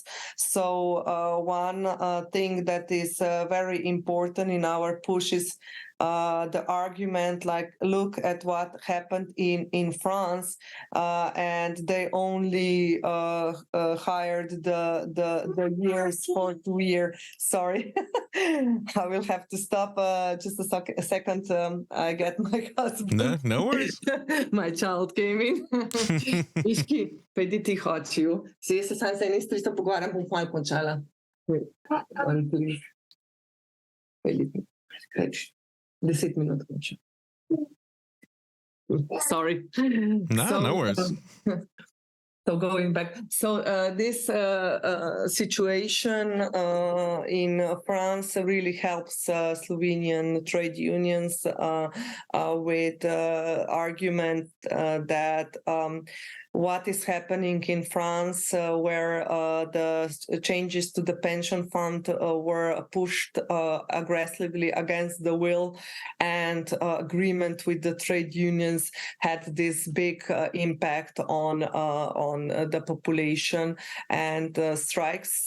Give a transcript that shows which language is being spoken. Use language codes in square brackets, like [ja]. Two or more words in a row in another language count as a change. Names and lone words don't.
[en] So one thing that is very important in our push is the argument, like, look at what happened in France, and they only hired the years for 2 years. Sorry, I will have to stop just a second. I get my husband. No worries. My child came in. [sl] Iški, pojdi ti hočil. Sej se sam z eni stvari pogovarjam, bom malo končala. [en] One, please. [sl] Pojdi. 10 minut končam. [en] Sorry. No worries. So going back, so this situation in France really helps Slovenian trade unions with argument that what is happening in France, where the changes to the pension fund were pushed aggressively against the will, and agreement with the trade unions had this big impact on the population and strikes.